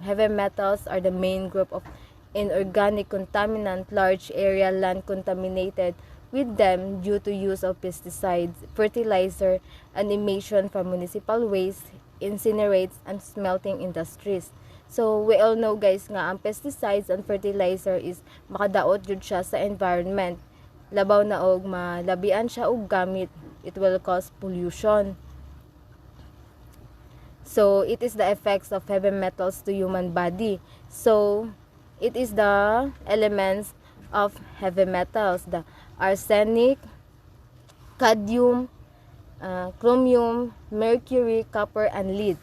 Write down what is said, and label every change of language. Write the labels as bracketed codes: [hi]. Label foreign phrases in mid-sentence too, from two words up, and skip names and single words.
[en] Heavy metals are the main group of inorganic contaminant, large area land contaminated with them due to use of pesticides, fertilizer, and emission from municipal waste, incinerates, and smelting industries. So, we all know guys [ceb] nga, ang [en] pesticides and fertilizer is [ceb] makadaot jud siya sa environment. Labaw na og malabian siya og gamit, [en] it will cause pollution. So, it is the effects of heavy metals to human body. So, it is the elements of heavy metals, the arsenic, cadmium, chromium, mercury, copper, and lead.